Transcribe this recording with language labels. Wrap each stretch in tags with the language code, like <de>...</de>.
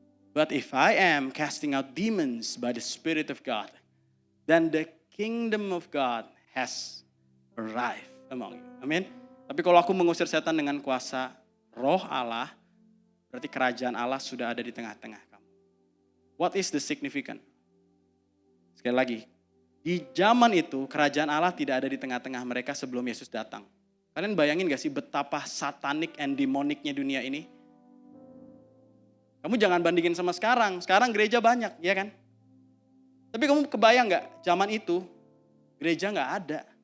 <en>But if I am casting out demons by the Spirit of God, then the kingdom of God has arrived among you.</en> <id>Amin. Tapi kalau aku mengusir setan dengan kuasa roh Allah, berarti kerajaan Allah sudah ada di tengah-tengah kamu.</id> <en>What is the significant?</en> <id>Sekali lagi, di zaman itu kerajaan Allah tidak ada di tengah-tengah mereka sebelum Yesus datang. Kalian bayangin gak sih betapa satanik and demoniknya dunia ini? Kamu jangan bandingin sama sekarang. Sekarang gereja banyak, ya kan? Tapi kamu kebayang gak zaman itu gereja gak ada.</id>